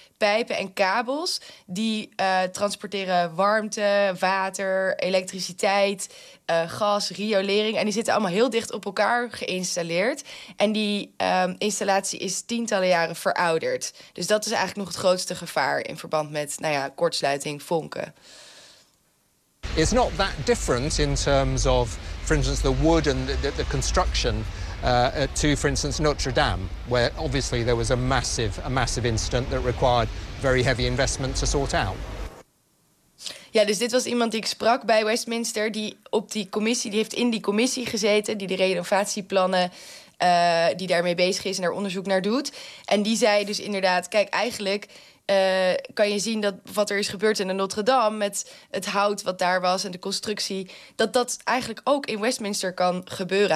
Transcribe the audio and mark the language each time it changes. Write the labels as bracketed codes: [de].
[nl] pijpen en kabels die transporteren warmte, water, elektriciteit, gas, riolering. En die zitten allemaal heel dicht op elkaar geïnstalleerd. En die installatie is tientallen jaren verouderd. Dus dat is eigenlijk nog het grootste gevaar in verband met, nou ja, kortsluiting, vonken. [en] It's not that different in terms of, for instance, the wood and the construction to, for instance, Notre Dame, where obviously there was a massive incident that required very heavy investment to sort out. [nl] Ja, dus dit was iemand die ik sprak bij Westminster, die heeft in die commissie gezeten, die de renovatieplannen, die daarmee bezig is en daar onderzoek naar doet. En die zei dus inderdaad, kijk, eigenlijk kan je zien dat wat er is gebeurd in de Notre Dame met het hout wat daar was en de constructie, dat eigenlijk ook in Westminster kan gebeuren.